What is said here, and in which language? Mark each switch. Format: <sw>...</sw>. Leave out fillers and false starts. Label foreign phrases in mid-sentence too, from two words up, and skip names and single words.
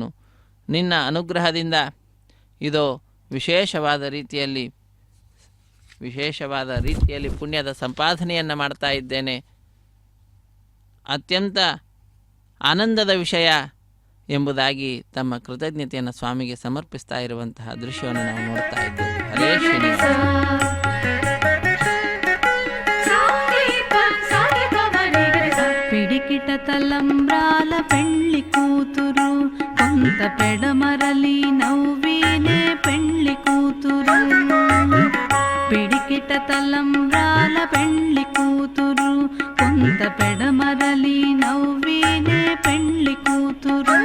<kn>ನಿನ್ನ ಅನುಗ್ರಹದಿಂದ ಇದೋ ವಿಶೇಷವಾದ ರೀತಿಯಲ್ಲಿ ಪುಣ್ಯದ ಸಂಪಾದನೆಯನ್ನು ಮಾಡ್ತಾ ಇದ್ದೇನೆ. ಅತ್ಯಂತ ಆನಂದದ ವಿಷಯ ಎಂಬುದಾಗಿ ತಮ್ಮ ಕೃತಜ್ಞತೆಯನ್ನು ಸ್ವಾಮಿಗೆ ಸಮರ್ಪಿಸ್ತಾ ಇರುವಂತಹ ದೃಶ್ಯವನ್ನು ನಾವು ನೋಡ್ತಾ ಇದ್ದೇವೆ. ಹರೇ ಶ್ರೀನಿವಾಸ.</kn> <te>పిడికిట తలంబ్రాల పెళ్లి కూతురు, కొంత పెడమరలి నవ్వీనే పెళ్లి కూతురు. పిడికిట తలంబ్రాల పెళ్లి కూతురు, కొంత పెడమరలి నవ్వీనే పెళ్లి కూతురు.</te>